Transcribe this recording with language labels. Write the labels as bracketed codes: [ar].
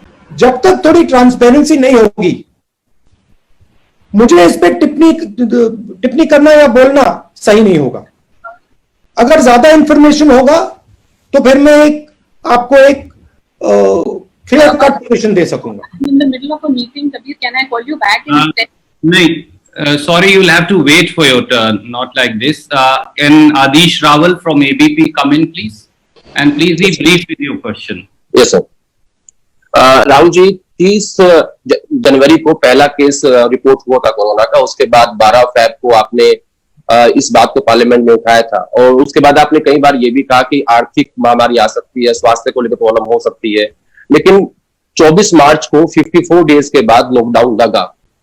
[hi] जब तक थोड़ी ट्रांसपेरेंसी नहीं होगी, मुझे इस पे टिप्पणी करना या बोलना सही नहीं होगा. अगर ज्यादा इंफॉर्मेशन होगा तो फिर मैं आपको एक क्लियर कट पोजीशन दे सकूंगा. [en] In the middle of a meeting, Kabir, can I call you back in 10? No, sorry, you'll have to wait for your turn, not like this. Can Adish Rawal from ABP come in, please? And please be brief with your question. Yes sir. [hi] Rahul ji, 30 जनवरी को पहला case report हुआ था corona का. उसके बाद 12 फरवरी को आपने इस बात को पार्लियामेंट में उठाया था, और उसके बाद आपने कई बार ये भी कहा कि आर्थिक महामारी आ सकती है, स्वास्थ्य को लेकर प्रॉब्लम हो सकती है. लेकिन 24 मार्च को 54 डेज के बाद लॉकडाउन लगा.